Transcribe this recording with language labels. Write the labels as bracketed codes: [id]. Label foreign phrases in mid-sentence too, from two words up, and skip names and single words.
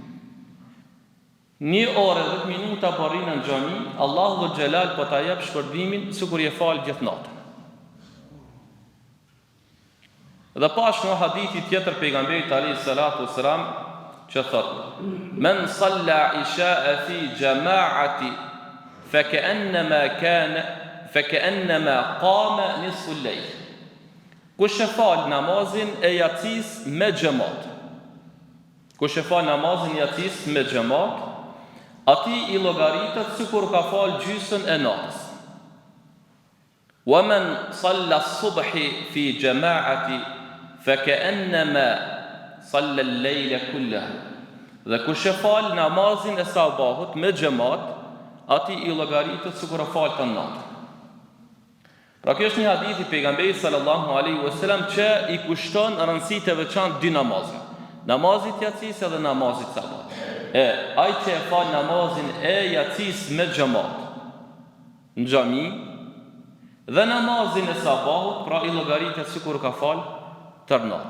[sq] 1 orë e 10 minuta përrin në xhami, [ar] الله ذو الجلال [sq] po ta jep shpërblimin sikur je fal gjithë natën. Dhe pash në hadithi tjetër pejgamberit [ar] عليه الصلاة والسلام [sq] që thotë: [ar] "من صلى العشاء في جماعة فكأنما قام نصف الليل." [sq] Kush e fal namazin e yatsis me xhamat. Ati i llogaritet sikur ka fal gjysën e natës. [ar] ومن صلى الصبح في جماعة فكأنما صلى الليل كله. [sq] Dhe kush e fal namazin e sabahut me xhamat, ati i llogaritet sikur ka fal tan natën. Pra kjo është një hadith i pejgamberit [ar] صلى الله عليه وسلم [sq] që i kushton rëndësi të veçantë dy namazve. Namazit yatsis dhe namazit sabah. Ai që e fal namazin e yatsis me xhamat në xhami dhe namazin e sabahut, pra i llogaritet sikur ka fal tër natën.